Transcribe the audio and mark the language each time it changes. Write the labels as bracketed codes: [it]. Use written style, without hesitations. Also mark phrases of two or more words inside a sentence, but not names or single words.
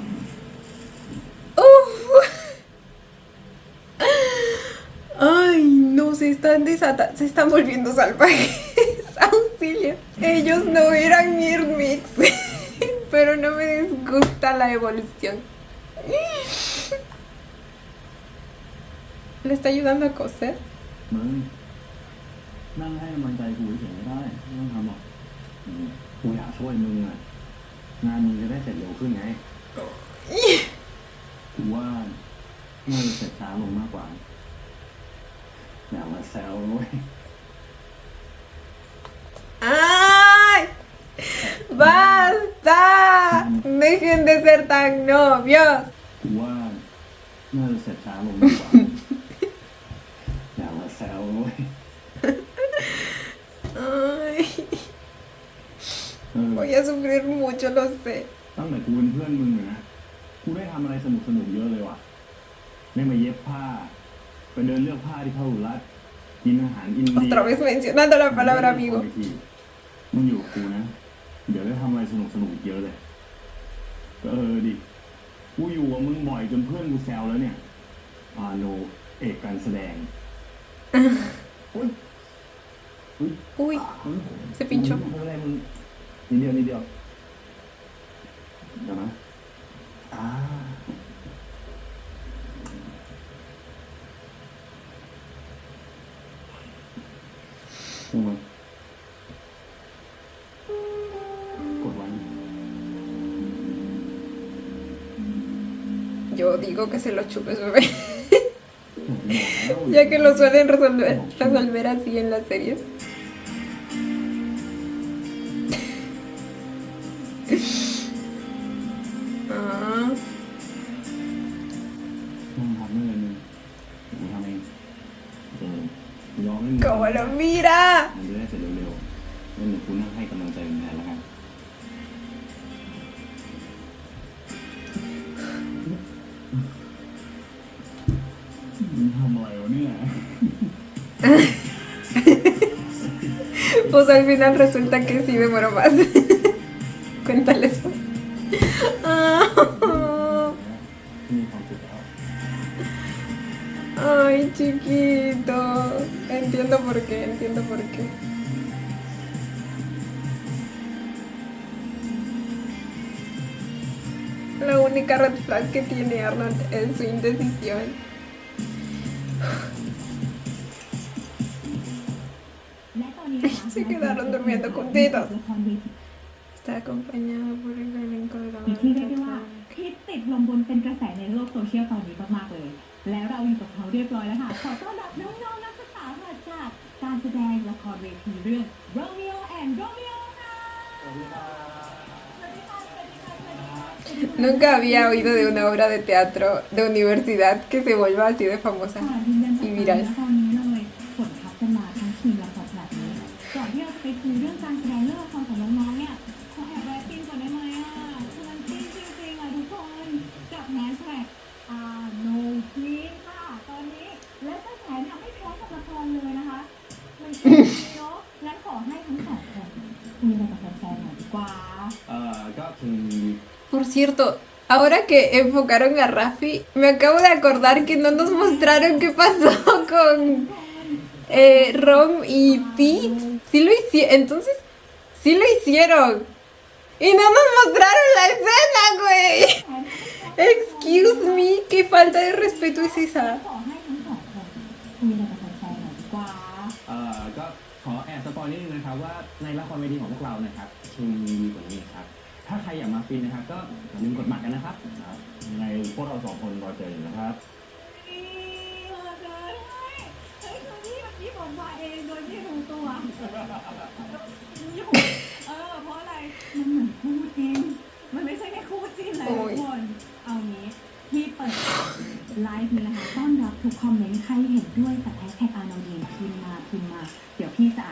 [es] ¡Uf! ¡Ay, no! Se están desatando. Se están volviendo salvajes. ¡Auxilio! Ellos no eran Mirmix. Pero no me disgusta la evolución. ¿Le está ayudando a coser? [th] มึงนั่งให้กำลังใจกูเฉยๆไม่ได้ไม่ต้องทำหรอกกูอยากช่วยมึงอ่ะงานมึงจะได้เสร็จเร็วขึ้นไงกูว่าน่าจะเสร็จช้าลงมากกว่าอย่ามาแซวเว้ย [es] ¡Ay! ¡Basta! ¡Dejen de ser tan novios! [th] กูว่าน่าจะเสร็จช้าลงมากกว่าอย่ามาแซวเว้ย [es] Ay, [th] เออ [es] voy a sufrir mucho, lo sé. [th] ตั้งแต่กูเป็นเพื่อนมึงอะนะกูได้ทำอะไรสนุกๆเยอะเลยว่ะได้มาเย็บผ้าไปเดินเลือกผ้าที่เขารัดกินอาหารอินเดีย [es] Otra vez mencionando la palabra amigo. [th] มึงอยู่กับกูนะ เดี๋ยวได้ทำอะไรสนุกๆอีกเยอะเลยก็ดิกูอยู่กับมึงบ่อยจนเพื่อนกูแซวแล้วเนี่ยอาโนเอกการแสดงอุ้ย [es] Uy, se pinchó. [th] ไม่เป็นไรมึงนิดเดียวเดี๋ยวนะมึงกดไว้ [es] Yo digo que se lo chupe su bebé. Ya que lo suelen resolver así en las series. Ah, [th] มึงทำไม่เลยมึงกูทำเองยอมให้มึง [es] como lo mira. [th] มันจะได้เสร็จเร็วๆแล้วหนูกูนั่งให้กำลังใจมึงแทนแล้วกันมึงทำอะไรวะเนี่ย [es] Pues al final resulta que sí demoró más. Cuéntales pues. Ah. [th] มีความสุขแล้ว [es] Ay, chiquito. Entiendo por qué, entiendo por qué. La única [en] red flag [es] que tiene Arnold es su indecisión. [th] และตอนนี้นะคะ [es] Se quedaron durmiendo juntitos [th] ละครเวที [es] Está acompañado por el elenco de la [th] ที่เรียกได้ว่า [es] obra [th] ฮิตติดลมบนเป็นกระแสในโลกโซเชียลตอนนี้มากๆเลย แล้วเราอยู่กับเขาเรียบร้อยแล้วค่ะ ขอต้อนรับน้องๆนักศึกษาค่ะจากการแสดงละครเวทีเรื่อง Romeo and Romeo ค่ะ สวัสดีค่ะ สวัสดีค่ะ สวัสดีค่ะ สวัสดีค่ะ [es] Nunca había oído de una obra de teatro de universidad que se vuelva así de famosa [th] ค่ะยืนยันจาก [es] y viral. [th] ตอนนี้เลยผลทัพกันมาทั้งทีมละครขนาดนี้ก่อนที่เราจะไปคุยเรื่องการแสดงเรื่องละครของน้องๆเนี่ยขอแอบแวะปิ้งก่อนได้ไหมอ่ะคือมันปิ้งจริงๆอ่ะทุกคนกับแฮชแท็กno พีค่ะ ตอนนี้และกระแสเนี่ยไม่แพ้กับละครเลยนะคะ มันจริงเนาะงั้นขอให้ทั้งสองคนคุยอะไรกับแฟนๆหน่อยดีกว่า ก็คือ [es] Por cierto, ahora que enfocaron a Rafi, me acabo de acordar que no nos mostraron qué pasó con Rom y Pete. Sí lo hicieron, entonces, sí lo hicieron. Y no nos mostraron la escena, güey. [en] Excuse me, [es] qué falta de respeto es esa. [th] ขอให้ทั้งสองคนคุยอะไรกับแฟนๆหน่อยดีกว่า ก็ขอแอบสปอยนิดนึงนะครับว่าในละครเวทีของพวกเรานะครับเคมีดีกว่านี้ครับ ถ้าใครอยากมาฟินนะครับ ก็อย่าลืมกดบัตรกันนะครับยังไงพวกเราสองคนรอเจออยู่นะครับ นี่เลยเฮ้ยคือที่เมื่อกี้ผมมาเองโดยที่รู้ตัวอยู่เพราะอะไร มันเหมือนคู่จิ้นมันไม่ใช่แค่คู่จิ้นเลยทุกคน เอางี้ที่เปิดไลฟ์นี้นะคะต้อนรับทุกคอมเมนต์ใครเห็นด้วยกับแฮชแท็กอาโนดีนพิมพ์มา เดี๋ยวพี่จะอ่าน